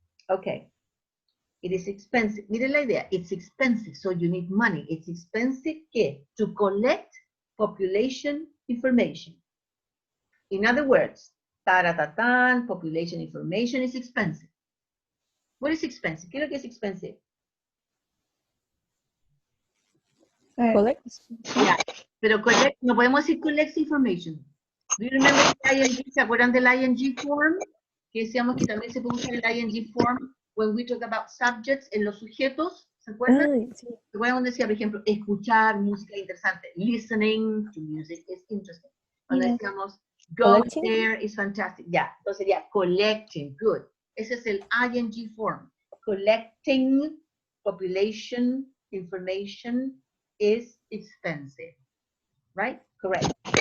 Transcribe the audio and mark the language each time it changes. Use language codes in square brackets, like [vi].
[en] Okay. It is expensive. [es] Miren la idea. [en] It's expensive. So you need money. It's expensive [es] ¿qué? [en] To collect population information. In other words, taratatan, population information is expensive. What is expensive? [es] ¿Qué es lo que es expensive? [en] collect. Yeah. [es] Pero collect, no podemos decir [en] collect information. Do you remember the ING? [es] ¿Se acuerdan del ING form? Que decíamos que también se puede usar el ING form [en] when we talk about subjects [es] en los sujetos. ¿Se acuerdan? Ay, sí. ¿Se acuerdan donde decía, por ejemplo, escuchar música interesante? [en] Listening to music is interesting. [es] Cuando [en] Yes. [es] decíamos go [en] Collecting. there is fantastic. [es] Ya, entonces sería [en] collecting. Good. [es] Ese es el [en] ING form. Collecting population information is expensive. Right? Correct.